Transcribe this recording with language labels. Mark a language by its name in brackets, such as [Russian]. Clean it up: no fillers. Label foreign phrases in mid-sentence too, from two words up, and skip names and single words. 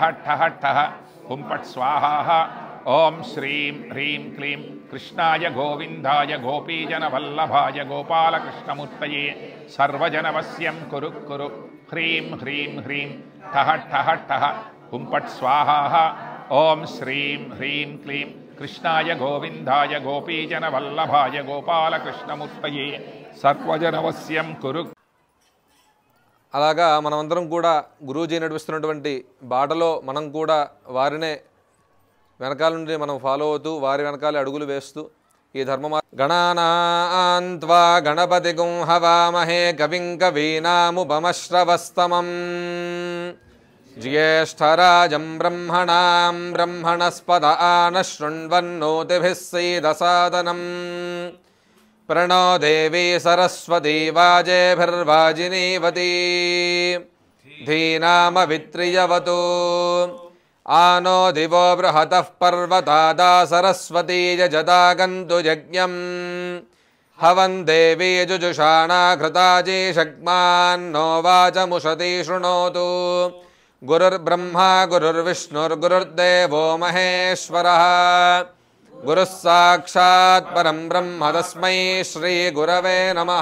[Sanskrit] ठः ठः हुंपट स्वाहा ओम श्रीं ह्रीं क्लीं कृष्णाय गोविंदाय गोपीजनवल्लभाय गोपालकृष्णमूर्तये सर्वजनवश्यं कुरु कुरु ह्रीं ह्रीं ह्रीं ठः ठः ठः हुंपट स्वाहा ओम श्रीं ह्रीं क्लीं कृष्णाय गोविंदाय गोपीजनवल्लभाय गोपालकृष्णमूर्तये सर्वजनवश्यं कुरु। [Telugu] అలాగా మనమందరం కూడా గురూజీ నడిపిస్తున్నటువంటి బాటలో మనం కూడా వారినే వెనకాల నుండి మనం ఫాలో అవుతూ వారి వెనకాలే అడుగులు వేస్తూ ఈ ధర్మ [Sanskrit] गणानान्त्वा गणपतिगुं हवामहे कविं कवीनामुपमश्रवस्तमम् ज्येष्ठराजं ब्रह्मणां ब्रह्मणस्पत आनःशृण्वन्नूतिभिः सीदसादनम् प्रणो देवी सरस्वती वाजेभिर्वाजिनीवती धीनामवित्रियवतु आनो दिवो बृहतः पर्वतादा सरस्वती यजदागन्तु यज्ञम् हवन् देवी जुजुषाणा घृताजी शग्मान्नो वाचमुषति शृणोतु गुरुर्ब्रह्मा गुरुर्विष्णुर्गुरुर्देवो महेश्वरः गुरुः साक्षात् परं ब्रह्म तस्मै श्री गुरवे नमः।